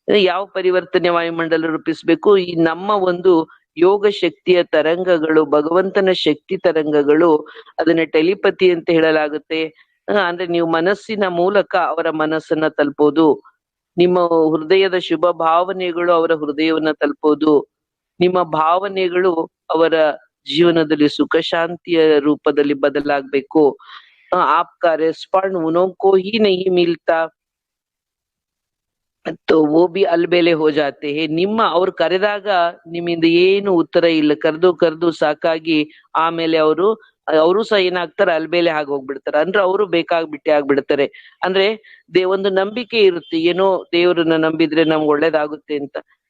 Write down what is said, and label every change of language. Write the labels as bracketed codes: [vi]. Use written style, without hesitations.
[kn] ಯಾವ ಪರಿವರ್ತನೆ ವಾಯುಮಂಡಲ ರೂಪಿಸ್ಬೇಕು? ಈ ನಮ್ಮ ಒಂದು ಯೋಗ ಶಕ್ತಿಯ ತರಂಗಗಳು, ಭಗವಂತನ ಶಕ್ತಿ ತರಂಗಗಳು, ಅದನ್ನ ಟೆಲಿಪತಿ ಅಂತ ಹೇಳಲಾಗುತ್ತೆ. ಅಂದ್ರೆ ನೀವು ಮನಸ್ಸಿನ ಮೂಲಕ ಅವರ ಮನಸ್ಸನ್ನ ತಲುಪೋದು, ನಿಮ್ಮ ಹೃದಯದ ಶುಭ ಭಾವನೆಗಳು ಅವರ ಹೃದಯವನ್ನ ತಲುಪೋದು, ನಿಮ್ಮ ಭಾವನೆಗಳು ಅವರ ಜೀವನದಲ್ಲಿ ಸುಖ ಶಾಂತಿಯ ರೂಪದಲ್ಲಿ ಬದಲಾಗ್ಬೇಕು. [hi] आपका रेस्पॉन्ड उन्हों को ही नहीं मिलता तो वो भी अलबेले हो जाते हैं. [kn] ನಿಮ್ಮ ಅವ್ರು ಕರೆದಾಗ ನಿಮ್ಮಿಂದ ಏನು ಉತ್ತರ ಇಲ್ಲ, ಕರೆದು ಸಾಕಾಗಿ ಆಮೇಲೆ ಅವರು ಸಹ ಏನಾಗ್ತಾರೆ, ಅಲ್ಬೇಲೆ ಆಗಿ ಹೋಗ್ಬಿಡ್ತಾರೆ. ಅಂದ್ರೆ ಅವರು ಬೇಕಾಗ್ಬಿಟ್ಟೆ ಆಗ್ಬಿಡ್ತಾರೆ. ಅಂದ್ರೆ ಒಂದು ನಂಬಿಕೆ ಇರುತ್ತೆ, ಏನೋ ದೇವ್ರನ್ನ ನಂಬಿದ್ರೆ ನಮ್ಗೆ ಒಳ್ಳೇದಾಗುತ್ತೆ ಅಂತ.